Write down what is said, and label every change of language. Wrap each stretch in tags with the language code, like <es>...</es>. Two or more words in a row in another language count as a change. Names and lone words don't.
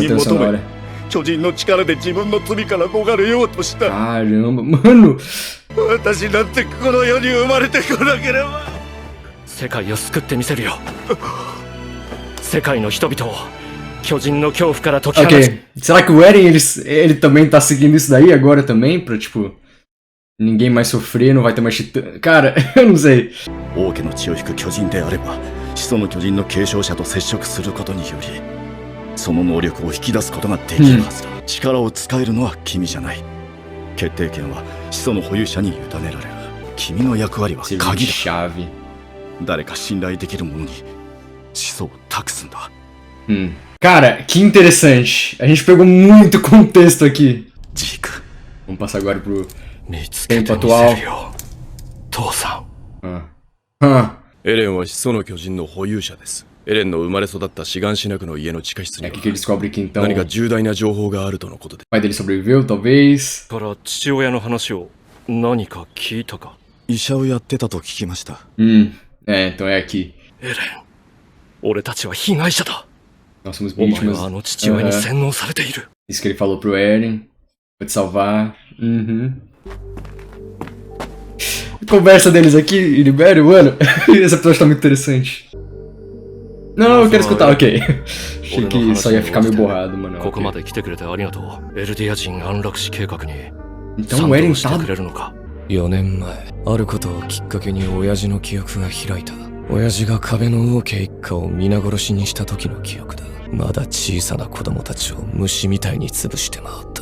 <pt>sonora.、</pt> <ja>巨人の力で自分の罪から逃れようとした。</ja> <pt>Caramba, mano.</pt> <ja>私なんてこの世に生まれてこなければ。世界を救ってみせるよ。世界の人々を巨人の恐怖から解き放つ。</ja> <pt>Ok, será que o Eren ele também tá seguindo isso daí agora também? Pra tipo, ninguém mais sofrer, não vai ter mais titã. Cara, eu não sei.</pt> <ja>王家の血を引く巨人であれば始祖の巨人の継承者と接触することによりその能力を引き出すことができるはずだ、力を使えるのは君じゃない。決定権は始祖の保有者に委ねられる。君の役割は</ja> <pt>Serviço</pt> <ja>鍵</ja> <pt>de</pt> <ja>だ。</ja> <pt>chave.</pt> <ja>誰か信頼できる者に始祖を託すんだ。</ja> <pt>Cara, que interessante. A gente pegou muito contexto aqui.</pt> <ja>ジーク。</ja> <pt>Vamos passar agora pro</pt> <ja>見つけ</ja> <pt>tempo</pt> <ja>てみ</ja> <pt>atual.</pt> <ja>せるよ。父さん。エレンは始祖の巨人の保有者です。エレンの生まれ育ったシガンシナクの家の地下室</ja> <pt>É</pt> <ja>に</ja> <pt>aqui que ele descobre que então</pt> <ja>何か</ja> <pt>o</pt> <ja>重大な情報があるとのことで。</ja> <pt>pai dele sobreviveu, talvez.</pt> <ja>から父親の話を何か聞いたか。医者をやってたと聞きました。</ja> <pt>É, então é aqui.</pt> <ja>エレン、俺たちは被害者だ。</ja> <pt>Nós somos</pt> <ja>お前</ja> <pt>vítimas.</pt> <ja>はあの父親に洗脳されている。</ja> <pt>Isso que ele falou pro Eren. Vou te salvar. Conversa deles aqui em Libério, mano. Esse episódio tá muito interessante. Não, eu quero escutar, ok. Achei que só ia ficar meio borrado, mano.</pt> <ja>ここま</ja> <pt>Okay.</pt> <ja>で来てくれてありがとう。エルディア人安楽死計画に</ja> <pt>Então o Eren</pt> <ja>賛同して</ja> <pt>tá.</pt> <ja>くれるのか。 4年前、あることをきっかけに親父の記憶が開いた。親父が壁の王家一家を皆殺しにした時の記憶だ。まだ小さな子供たちを虫みたいに潰して回った。</ja>